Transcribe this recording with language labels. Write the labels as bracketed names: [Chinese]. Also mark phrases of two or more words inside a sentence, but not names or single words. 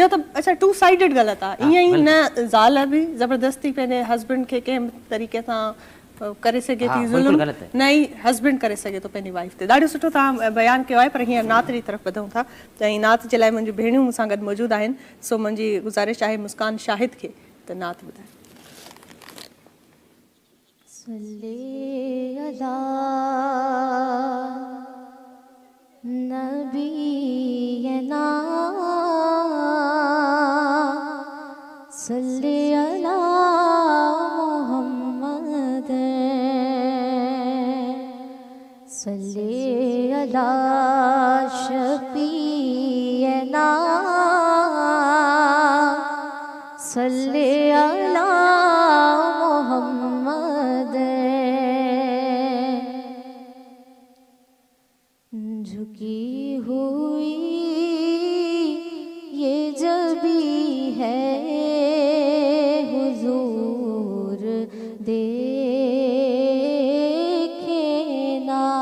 [Sindhi] इहो त अच्छा 2 साइडेड ग़लति आहे। ईअं ई न ज़ाल बि ज़बरदस्ती पंहिंजे हस्बैंड खे कंहिं तरीक़े सां करे सघे थी ज़ुल्म, न ई हस्बैंड करे सघे थो पंहिंजी वाइफ ते। ॾाढो सुठो तव्हां बयानु कयो आहे। पर हींअर नात जी तरफ़ वधूं था त ऐं नात जे लाइ मुंहिंजियूं भेणियूं मूंसां गॾु मौजूदु आहिनि, सो मुंहिंजी गुज़ारिश आहे मुस्कान शाहिद खे त नात ॿुधाए। [Arabic] نبينا صلى على محمد صلى على شفيعنا صلى على محمد. [Urdu] جھکی ہوئی یہ جبیں ہے حضور دیکھے نا,